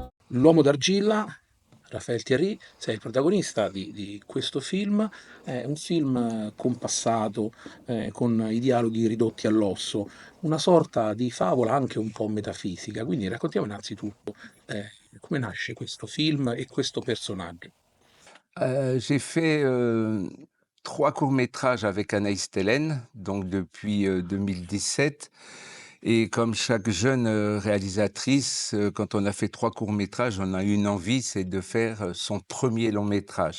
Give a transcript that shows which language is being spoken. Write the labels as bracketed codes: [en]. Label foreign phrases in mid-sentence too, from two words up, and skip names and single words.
[it] L'uomo d'argilla, Raphaël Thierry, sei il protagonista di questo film. È un film compassato, con i dialoghi ridotti all'osso, una sorta di favola anche un po' metafisica. Quindi raccontiamo innanzitutto come nasce questo film e questo personaggio. [fr] J'ai fait, 3 courts-métrages avec Anaïs Tellen, donc depuis, 2017 et comme chaque jeune, réalisatrice, quand on a fait 3 courts-métrages, on a une envie, c'est de faire, son premier long-métrage.